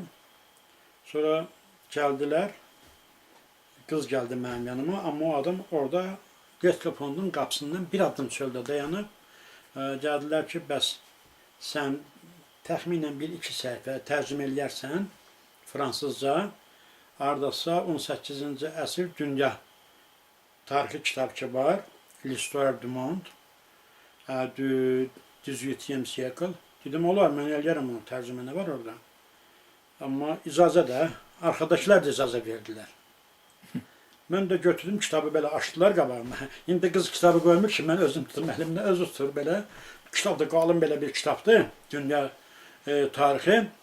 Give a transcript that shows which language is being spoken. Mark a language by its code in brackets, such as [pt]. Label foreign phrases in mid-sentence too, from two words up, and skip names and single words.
[az] Sonra gəldilər, qız gəldi mənim yanıma, amma o adam orada Redke fondun qapısından bir addım çöldə dayanıb. Gəldilər ki, bəs sən təxminən 1-2 səhifə tərcümə eləyərsən fransızca, haradasa 18-ci əsr dünya tarixi kitab ki var, [fr] L'Histoire du Monde, du 18e siècle. [az] Dedim, olar, mən eləyərəm onu, tərcümə nə var orada. Amma icazə də, arxadakılar da icazə verdilər. Mən də götürdüm, kitabı belə açdılar qabağıma. İndi qız kitabı qoymur ki, mən özüm tutum, əlimdə özü tutur belə. Kitab da qalın belə bir kitabdır, dünya tarixi.